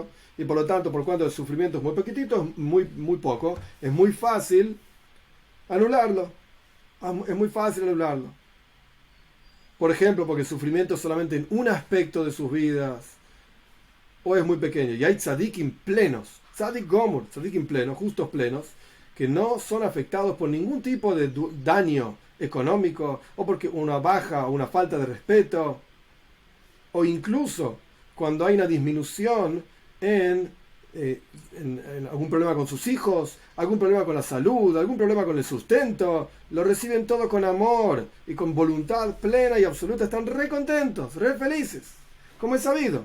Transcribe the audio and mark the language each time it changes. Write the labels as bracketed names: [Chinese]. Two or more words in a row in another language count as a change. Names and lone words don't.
[Spanish] Y por lo tanto, por cuanto el sufrimiento es muy poquitito, muy poco, es muy fácil anularlo. Es muy fácil anularlo. Por ejemplo, porque el sufrimiento es solamente en un aspecto de sus vidas, o es muy pequeño. Y hay tzadikim plenos, [Hebrew] צדיק גמור, [Spanish] tzadikim plenos, justos plenos, que no son afectados por ningún tipo de daño económico, o porque una baja o una falta de respeto, o incluso cuando hay una disminución en algún problema con sus hijos, algún problema con la salud, algún problema con el sustento, lo reciben todo con amor y con voluntad plena y absoluta, están re contentos, re felices, como es sabido.